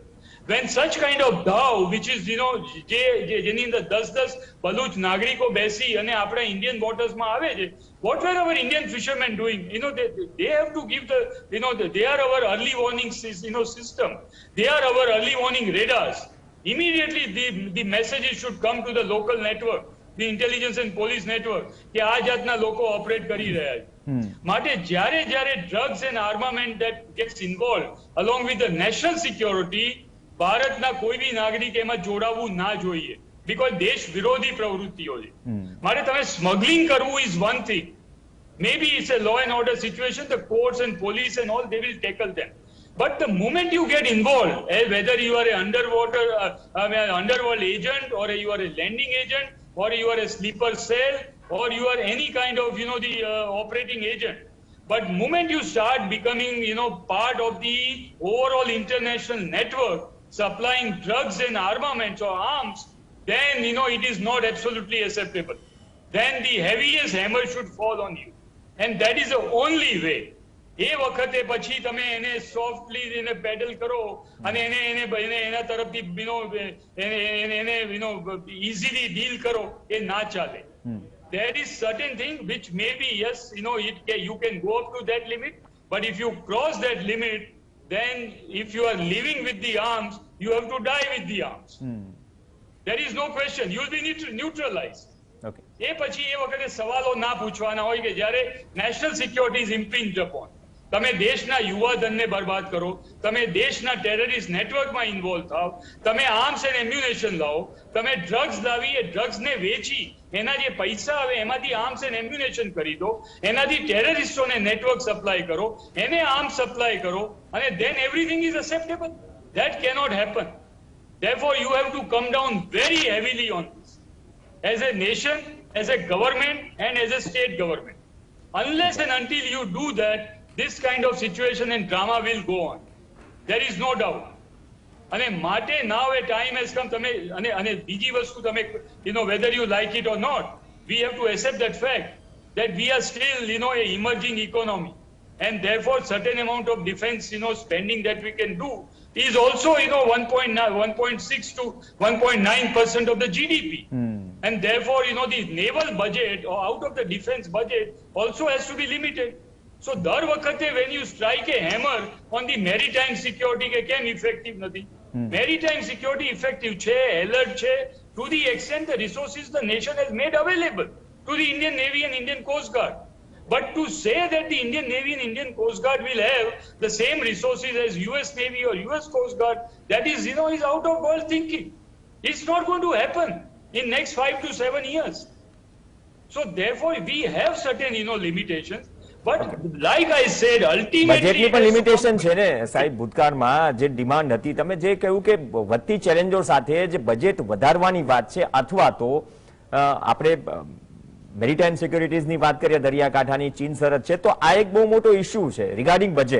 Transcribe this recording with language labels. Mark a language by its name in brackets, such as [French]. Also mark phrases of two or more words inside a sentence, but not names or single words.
[English] When such kind of dhow, which is, [Gujarati] જેની અંદર 10 બલુચ નાગરિકો બેસી અને આપણા [English] Indian watersમાં [Gujarati] આવે છે, [English] what were our Indian fishermen doing? They have to give the, they are our early warning, system. They are our early warning radars. Immediately the messages should come to the local network, the intelligence and police network, [Gujarati] કે આ જાતના લોકો ઓપરેટ કરી રહ્યા છે. માટે જ્યારે [English] drugs and armament that gets involved along with the national security, [Gujarati] ભારતના કોઈ બી નાગરિક એમાં જોડાવું ના જોઈએ, because દેશ વિરોધી પ્રવૃત્તિઓ છે. માટે તમે સ્મગલિંગ કરવું [English] is one thing. Maybe it's a law and order situation, the courts and police and all, they will tackle them. But the moment you get involved, whether you are an underworld agent, or you are a lending agent, or you are a sleeper cell, or you are any kind of, the operating agent. But moment you start becoming, part of the overall international network, supplying drugs and armaments or arms, then, it is not absolutely acceptable. Then the heaviest hammer should fall on you. And that is the only way. [Gujarati] એ વખતે પછી તમે એને સોફ્ટલી એને પેડલ કરો અને એના તરફથી એને [English] easily deal [Gujarati] કરો, એ ના ચાલે. [English] There is certain thing which maybe, yes, you can go up to that limit, but if you cross that limit, then if you are living with the arms, you have to die with the arms. There is no question. You will be neutralized. Okay. [Gujarati] એ પછી એ વખતે સવાલો ના પૂછવાના હોય કે જ્યારે [English] national security is impinged upon. [Gujarati] તમે દેશના યુવા ધનને બરબાદ કરો, તમે દેશના [English] terrorist networkમાં [Gujarati] ઇન્વોલ્વ થાવ, તમે [English] arms and ammunition [Gujarati] લાવો, તમે ડ્રગ્સ લાવી એ ડ્રગ્સને વેચી એના જે પૈસા આવે એમાંથી [English] arms and ammunition [Gujarati] કરી દો, એનાથી ટેરરિસ્ટોને [English] network supply [Gujarati] કરો, એને [English] arms supply [Gujarati] કરો, અને [English] then everything is acceptable. That cannot happen. Therefore, you have to come down very heavily on this. As a nation, as a government, and as a state government. Unless and until you do that, this kind of situation and drama will go on. There is no doubt. [Gujarati] અને માટે [English] now a time has come, [Gujarati] તમે અને બીજી વસ્તુ તમે, [English] whether you like it or not, we have to accept that fact that we are still, a emerging economy. And therefore, certain amount of defense, spending that we can do is also, 1.6 to 1.9% of the GDP. And therefore, the naval budget or out of the defense budget also has to be limited. So, [Gujarati] દર વખતે [English] when you strike a hammer on the maritime security, [Gujarati] કે કેમ effective નથી? [English] Maritime security effective છે, alert છે, to the extent the resources the nation has made available to the Indian Navy and Indian Coast Guard. But to say that the Indian Navy and Indian Coast Guard will have the same resources as US Navy or US Coast Guard, that is, is out of world thinking. It's not going to happen in next 5 to 7 years. So therefore, we have certain, limitations. But like I said, ultimately, [Gujarati] બજેટની પણ લિમિટેશન છે ને સાહેબ. ભૂતકાળમાં જે ડિમાન્ડ હતી, તમે જે કહ્યું કે વધતી ચેલેન્જો સાથે જે બજેટ વધારવાની વાત છે, અથવા તો આપણે [English] maritime securitiesની [Gujarati] વાત કરીએ, દરિયાકાંઠાની ચીન સરહદ છે, તો આ એક બહુ મોટો ઇશ્યુ છે [English] regarding budget.